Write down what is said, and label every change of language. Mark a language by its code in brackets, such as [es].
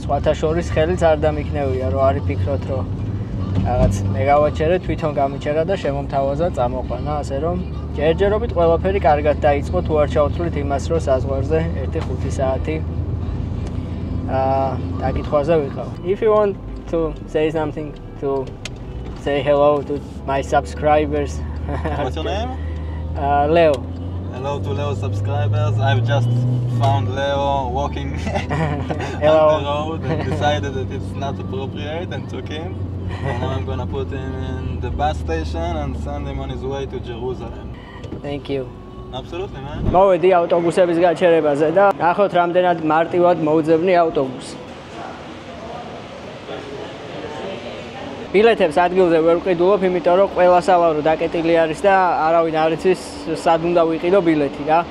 [ka] სხვათა შორის ხელიც არ დამიქნევია, რომ არ იფიქროთ, რომ რაღაც მე გავაჩერე, თვითონ გამიჩერა და შემომთავაზა წამოყვანა, ასე რომ ჯერჯერობით ყველაფერი კარგად დაიწყო, თუ არ ჩავთვლით იმას, რომ საზღვარზე 1-5 საათი დაკითხვაზე ვიყავ. [en] If you want to say something, to say hello to my subscribers. What's your name? Leo. Hello to Leo subscribers. I've just found Leo walking Hello. on the road and decided that it's not appropriate and took him. And now I'm gonna put him in the bus station and send him on his way to Jerusalem. Thank you. Absolutely, man. [ka] მოვედი ავტობუსების გაჩერებაზე და ნახოთ რამდენად მარტივად მოვძებნი ავტობუსს. ბილეთებს ადგილზე ვერ ვყიდულობ, იმიტომ რომ ყველა სალარო დაკეტილი არის და არავინ არ იცის სად უნდა ვიყიდო ბილეთი რა.